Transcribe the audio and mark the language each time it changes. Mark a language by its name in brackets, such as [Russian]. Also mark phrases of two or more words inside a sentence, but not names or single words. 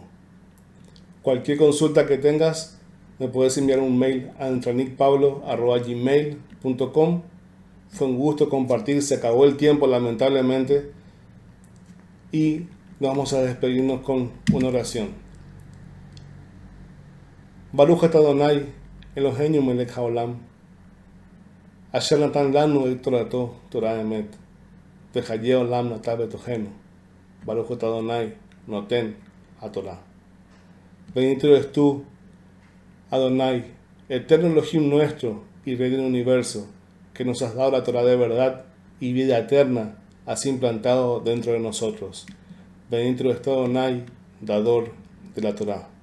[Spanish] Cualquier consulta que tengas, me puedes enviar un mail a entranicpablo@gmail.com Fue un gusto compartir. Se acabó el tiempo, lamentablemente. Y vamos a despedirnos con una oración. [Hebrew] ברוך אתה אדני אלהינו מלך העולם אשר נתן לנו את תורתו תורת אמת וחיי עולם נטע בתוכנו. ברוך אתה אדני נותן התורה. [Spanish] Bendito eres tú, Adonai, eterno Elohim nuestro y Rey del universo, que nos has dado la Torah de verdad y vida eterna, así implantado dentro de nosotros. Bendito eres tú, Adonai, dador de la Torah.